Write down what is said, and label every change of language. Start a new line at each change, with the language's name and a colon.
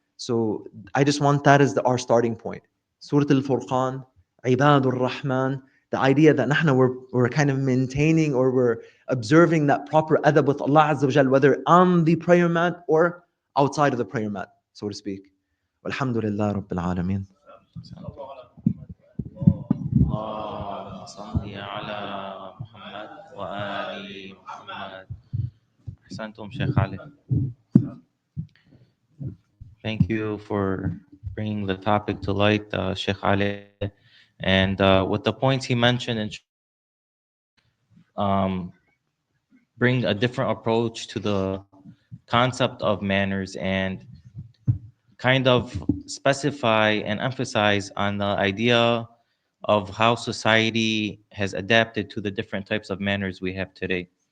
English: So I just want that as our starting point. Surah Al-Furqan, Ibadur Rahman, the idea that we're kind of maintaining, or we're observing that proper adab with Allah Azza wa Jal, whether on the prayer mat or outside of the prayer mat, so to speak.
Arabic: Walhamdulillah Rabbil Alameen. اللهم صل على محمد وآل محمد. أحسنتم شيخ علي.
English: Thank you for bringing the topic to light, Sheikh Ali, and with the points he mentioned, and bring a different approach to the concept of manners, and kind of specify and emphasize on the idea of how society has adapted to the different types of manners we have today.